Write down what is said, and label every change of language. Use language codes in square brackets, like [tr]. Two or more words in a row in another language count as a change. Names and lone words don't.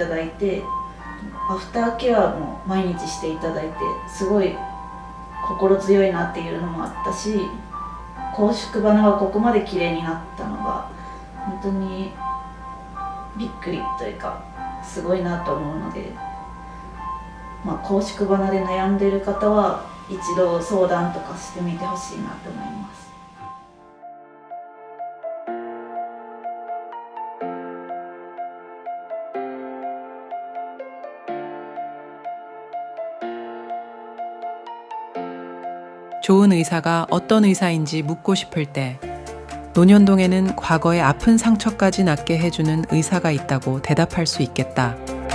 [ja] だいて、アフターケアも毎日していただいて、すごい心強いなっていうのもあったし、拘縮花がここまで綺麗になったのが本当にびっくりというかすごいなと思うので、拘縮花で悩んでいる方は一度相談とかしてみてほしいなと思います。 [ko] 좋은 의사가 어떤 의사인지 묻고 싶을 때 논현동에는 과거의 아픈 상처까지 낫게 해주는 의사가 있다고 대답할 수 있겠다.